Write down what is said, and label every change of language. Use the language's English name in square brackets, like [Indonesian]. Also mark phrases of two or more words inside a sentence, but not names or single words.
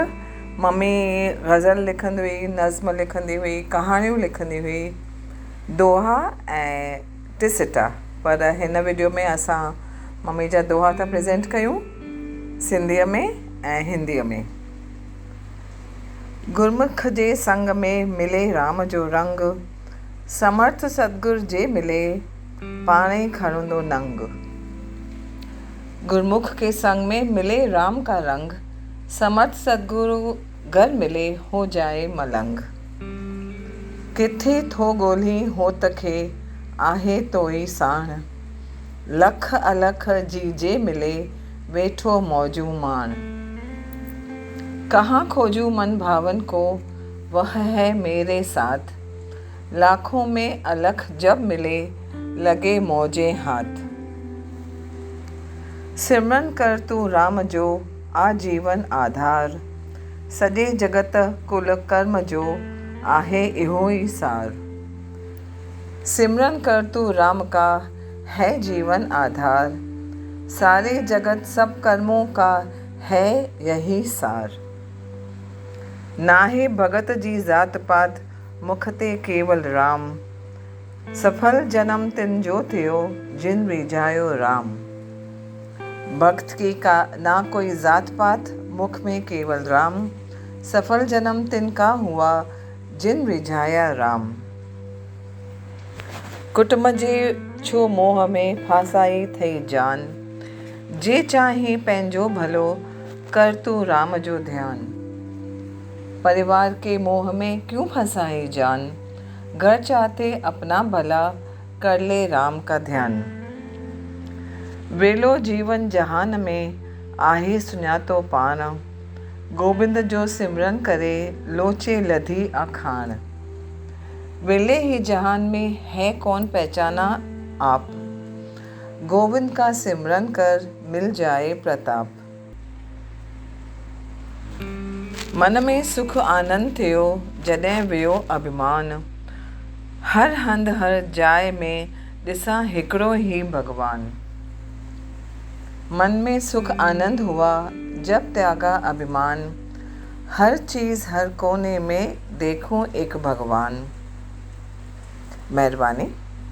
[Sindhi] मम्मी ग़ज़ल लिखंदी हुई, नज़्म लिखंदी हुई, कहाणियूं लिखंदी हुई, दोहा ऐं टिसिटा। पर हिन वीडियो में असां मम्मी जा दोहा था प्रेज़ेंट कयूं, सिंधीअ में ऐं हिंदीअ में। गुरमुख जे संग में मिले राम जो रंग, समर्थ सतगुर जे मिले पाणे खणंदो नंग। [Hindi] गुरमुख के संग में मिले राम का रंग, समर्थ सतगुरु घर मिले हो जाए मलंग। [Sindhi] किथे थो ॻोल्ही होत खे आहे तोई साण, लख अलख जी जे मिले वेठो मौजू माण। [Hindi] कहाँ खोजूं मन भावन को वह है मेरे साथ, लाखों में अलख जब मिले लगे मौजे हाथ। [Sindhi] सिमरन कर तू राम जो आजीवन आधार, सॼे जगत कुल कर्म जो आहे इहो ई सार। [Hindi] सिमरन कर तू राम का है जीवन आधार, सारे जगत सब कर्मों का है यही सार। [Sindhi] नाहे भगत जी जात पात मुख ते केवल राम, सफल जन्म तिन जो थियो जिन रिझायो राम। [Hindi] भक्त की का ना कोई जात पात मुख में केवल राम, सफल जन्म तिन का हुआ जिन रिझाया राम। [Sindhi] कुटुंब जे छो मोह में फासाई थई जान, जे चाहे पंहिंजो भलो कर तू राम जो ध्यान। [Hindi] परिवार के मोह में क्यों फंसाए जान, घर चाहते अपना भला कर ले राम का ध्यान। [Sindhi] वेलो जीवन जहान में आहे सुञातो पाण, गोबिंद जो सिमरन करे लोचे लधी अखाण। [Hindi] वेले ही जहान में है कौन पहचाना आप, गोविंद का सिमरन कर मिल जाए प्रताप। [Sindhi] मन में सुख आनंद थियो जॾहिं वियो अभिमान, हर हंधि हर जाइ में ॾिसां हिकिड़ो ही भगवान। [Hindi] मन में सुख आनंद हुआ जब त्यागा अभिमान, हर चीज़ हर कोने में देखूं एक भगवान। [Sindhi] महिरबानी।